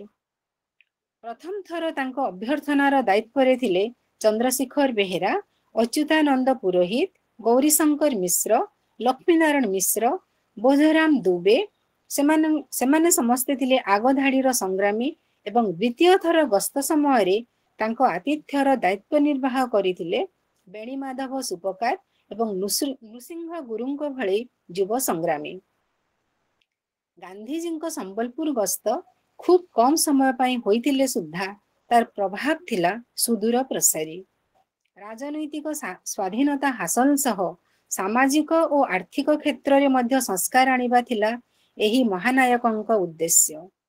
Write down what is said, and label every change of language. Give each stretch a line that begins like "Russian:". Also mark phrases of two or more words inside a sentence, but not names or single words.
Odia: ପ୍ରଥମ ଥର ତାଙ୍କ ଅଭ୍ୟର୍ଥନାର ଦାୟିତ୍ୱରେ ଥିଲେ ଚନ୍ଦ୍ରଶେଖର ବେହେରା, ଅଚ୍ୟୁତାନନ୍ଦ ପୁରୋହିତ, ଗୌରୀଶଙ୍କର ମିଶ୍ର, ଲକ୍ଷ୍ମୀନାରାୟଣ ମିଶ୍ର, ବୋଧରାମ ଦୁବେ ସେମାନେ ସମସ୍ତେ ଥିଲେ ଆଗଧାଡ଼ିର ସଂଗ୍ରାମୀ ଏବଂ ଦ୍ୱିତୀୟ ଥର ଗସ୍ତ ସମୟରେ ତାଙ୍କ ଆତିଥ୍ୟର ଦାୟିତ୍ୱ ନିର୍ବାହ କରିଥିଲେ ବେଣୀମାଧବ ସୁପକାର ଏବଂ ନୃସିଂହ ଗୁରୁଙ୍କ ଭଳି ଯୁବ ସଂଗ୍ରାମୀ। ଗାନ୍ଧୀଜୀଙ୍କ ସମ୍ବଲପୁର ଗସ୍ତ ଖୁବ କମ ସମୟ ପାଇଁ ହୋଇଥିଲେ ସୁଦ୍ଧା ତାର ପ୍ରଭାବ ଥିଲା ସୁଦୂର ପ୍ରସାରୀ। ରାଜନୈତିକ ସ୍ୱାଧୀନତା ହାସଲ ସହ ସାମାଜିକ ଓ ଆର୍ଥିକ କ୍ଷେତ୍ରରେ ମଧ୍ୟ ସଂସ୍କାର ଆଣିବା ଥିଲା ଏହି ମହାନାୟକଙ୍କ ଉଦ୍ଦେଶ୍ୟ।